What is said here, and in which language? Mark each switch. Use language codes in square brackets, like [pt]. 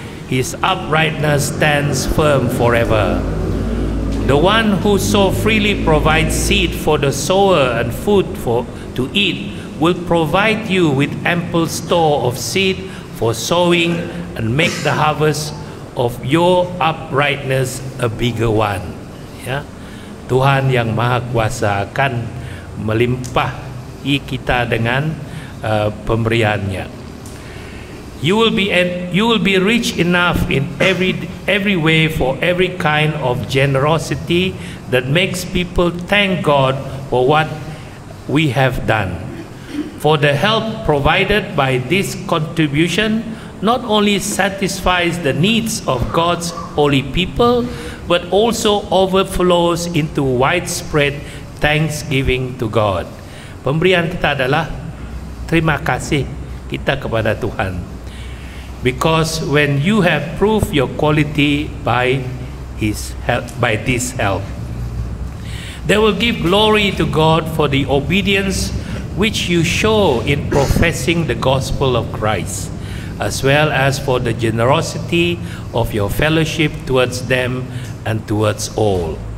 [en] His uprightness stands firm forever. The one who so freely provides seed for the sower and food to eat will provide you with ample store of seed for sowing and make the harvest of your uprightness a bigger one. [id] Ya, Tuhan yang Maha Kuasa akan melimpahi kita dengan pemberiannya. [en] You will be rich enough in every way for every kind of generosity that makes people thank God for what we have done. For the help provided by this contribution not only satisfies the needs of God's holy people, but also overflows into widespread thanksgiving to God. [id] Pemberian kita adalah terima kasih kita kepada Tuhan. [en] Because when you have proved your quality by His help, by this help, they will give glory to God for the obedience which you show in professing the gospel of Christ, as well as for the generosity of your fellowship towards them and towards all.